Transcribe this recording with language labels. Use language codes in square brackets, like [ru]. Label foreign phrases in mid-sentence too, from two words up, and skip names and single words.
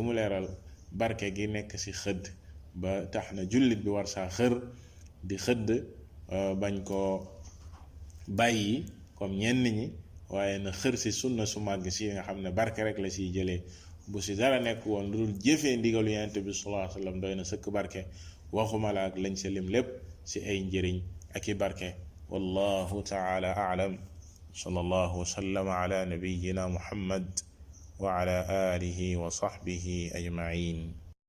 [wo] mu leeral barke gi nekk ci xëdd ba tax na jullit bi war saa xër di xëdd bañ koo bàyyi comme ñenn ñi waaye na xër ci sunna su màgg si nga xam ne barke rek la ciy jëlee bu ci dara nekk woon lu dul jëfee ndigalu Yonent bi [ar] صلى الله عليه وسلم [wo] doy na sëkk barke waxuma la ak lañ sa lim lépp ci ay njëriñ ak i barke [ar] والله تعالى أعلم صلى الله وسلم على نبينا محمد وعلى آله وصحبه أجمعين